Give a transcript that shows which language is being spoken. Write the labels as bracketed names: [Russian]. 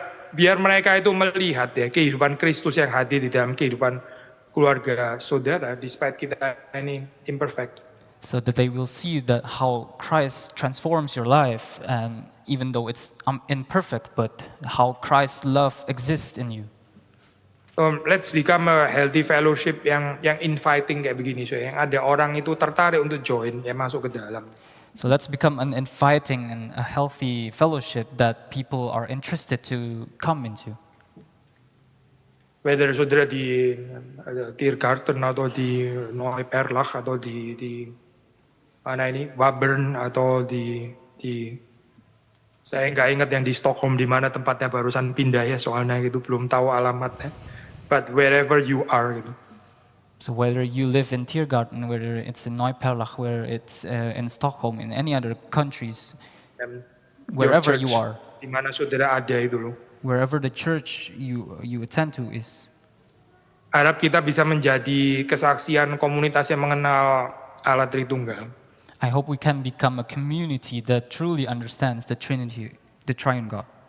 [Indonesian] Biar mereka itu melihat ya kehidupan Kristus yang hadir di dalam kehidupan keluarga saudara, despite kita ini imperfect. [English] So that they will see that how Christ transforms your life, and even though it's imperfect, but how Christ's love exists in you. Let's become a healthy fellowship [Indonesian] yang inviting kayak begini, yang ada orang itu tertarik untuk join, ya masuk ke dalam. [English] So let's become an inviting and a healthy fellowship that people are interested to come into. [Indonesian] Whether saudara di Tiergarten atau di Neuperlach atau di mana ini Wabern atau di saya nggak ingat yang di Stockholm di mana tempatnya barusan pindah ya, soalnya itu belum tahu alamatnya. [English] But wherever you are. So whether you live in Tiergarten, whether it's in Neuperlach, whether it's in Stockholm, in any other countries, wherever you are, [Indonesian] di mana saudara ada itu loh. [English] Wherever the church you attend to is. [Indonesian] Harap kita bisa menjadi kesaksian komunitas yang mengenal Allah Tritunggal. [English] I hope we can become a community that truly understands the Trinity, the Triune God.